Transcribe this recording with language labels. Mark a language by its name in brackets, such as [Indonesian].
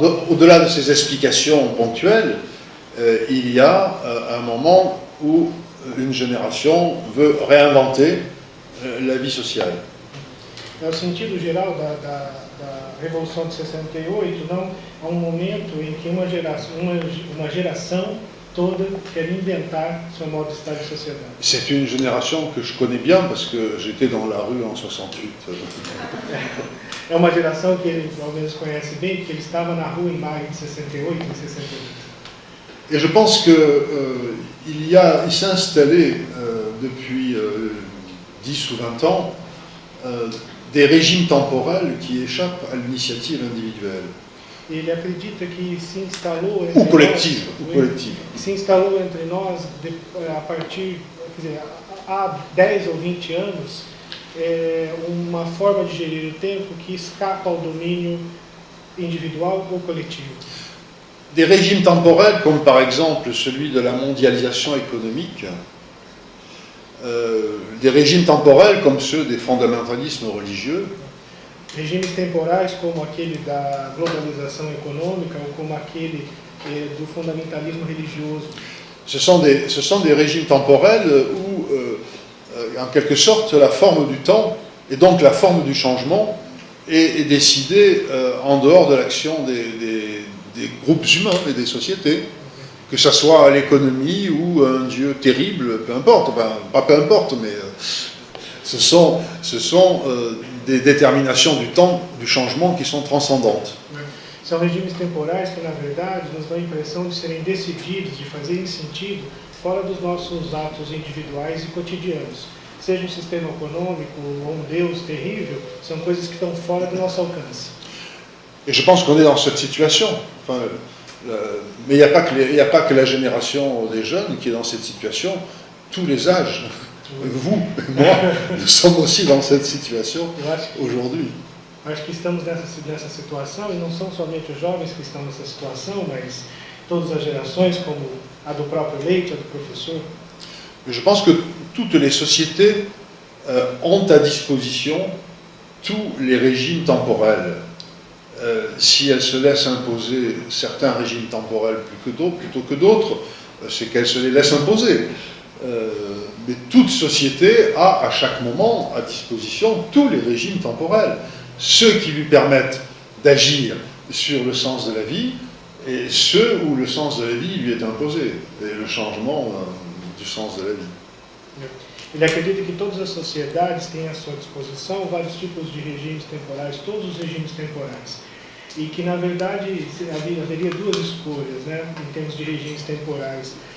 [French] Au-delà de ces explications ponctuelles, il y a un moment où une génération veut réinventer la vie sociale. [Portuguese] É o sentido geral da Revolução de 68, não há um momento em que uma geração toda quer inventar seu modo de estar de sociedade. [French] C'est une génération que je connais bien parce que j'étais dans la rue en 68. [Portuguese] É uma geração que ele, ao menos, conhece bem, porque ele estava na rua em maio de 68, em 68. [French] Et je pense que il s'est installé depuis 10 ou 20 ans des régimes temporels qui échappent à l'initiative individuelle. [Portuguese] Ele acredita que se instalou [French] Ou collective. [Portuguese] Se instalou entre nós a partir, quer dizer, há 10 ou 20 anos, uma forma de gerir o tempo que escapa ao domínio individual ou coletivo. [French] Des régimes temporels comme par exemple celui de la mondialisation économique, des régimes temporels comme ceux des fondamentalismes religieux, [Portuguese] regimes temporais como aquele da globalização econômica ou como aquele do fundamentalismo religioso. [French] Ce sont des régimes temporels où, en quelque sorte, la forme du temps et donc la forme du changement est décidée en dehors de l'action des groupes humains et des sociétés, que ce soit l'économie ou un dieu terrible, peu importe, enfin, pas peu importe, mais ce sont des déterminations du temps, du changement qui sont transcendantes. [Portuguese] São regimes temporais que, na verdade, nos dão a impressão de serem decididos, de fazerem sentido fora dos nossos atos individuais e cotidianos. Seja um sistema econômico ou um Deus terrível, são coisas que estão fora do nosso alcance. [French] Et je pense qu'on est dans cette situation. Enfin, Mais il n'y a pas que la génération des jeunes qui est dans cette situation, tous les âges. Vous, moi, nous sommes aussi dans cette situation aujourd'hui. [Portuguese] Acho que estamos nessa situação, e não são somente os jovens que estão nessa situação, mas todas as gerações, como a do próprio Leite, a do professor. [French] Je pense que toutes les sociétés ont à disposition tous les régimes temporels. Si elles se laissent imposer certains régimes temporels plutôt que d'autres, c'est qu'elles se les laissent imposer. Mais toute société a à chaque moment à disposition tous les régimes temporels. Ceux qui lui permettent d'agir sur le sens de la vie et ceux où le sens de la vie lui est imposé, et le changement du sens de la vie. [Portuguese] Ele acredita que todas as sociedades têm à sua disposição vários tipos de regimes temporais, todos os regimes temporais. E que, na verdade, haveria duas escolhas, né, em termos de regimes temporais.